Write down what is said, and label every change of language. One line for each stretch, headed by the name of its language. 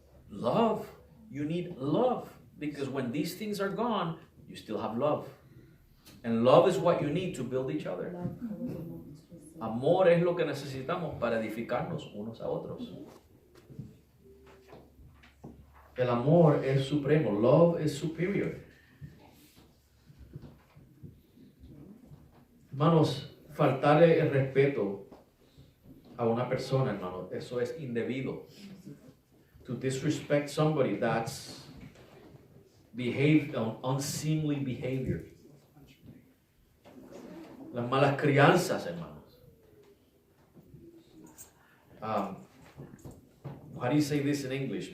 English: Love. You need love. Because when these things are gone, you still have love. And love is what you need to build each other.
Spanish: Amor es lo que necesitamos para edificarnos unos a otros. El amor es supremo.
English: Love is superior.
Spanish: Hermanos, faltarle el respeto a una persona, hermanos, eso es indebido.
English: To disrespect somebody, that's unseemly behavior.
Spanish: Las malas crianzas, hermanos.
English: How do you say this in English?